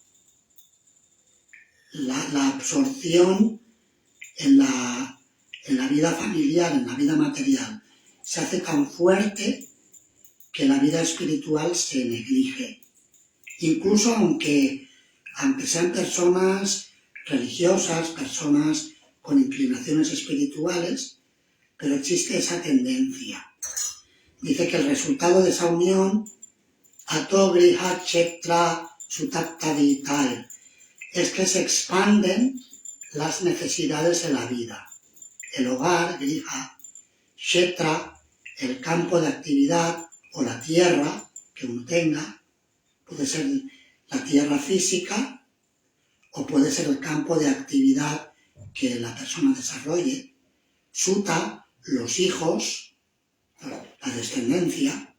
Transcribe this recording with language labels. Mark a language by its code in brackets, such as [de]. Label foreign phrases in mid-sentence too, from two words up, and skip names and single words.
[es] La absorción en la vida familiar, en la vida material, se hace tan fuerte que la vida espiritual se neglige. Incluso aunque sean personas religiosas, personas con inclinaciones espirituales, pero existe esa tendencia. Dice que el resultado de esa unión, [sa] ato griha kshetra sutaktaditai, [es] es que se expanden las necesidades de la vida. El hogar, [sa] griha, kshetra, [es] el campo de actividad o la tierra que uno tenga, puede ser la tierra física o puede ser el campo de actividad que la persona desarrolle. Suta, los hijos, la descendencia.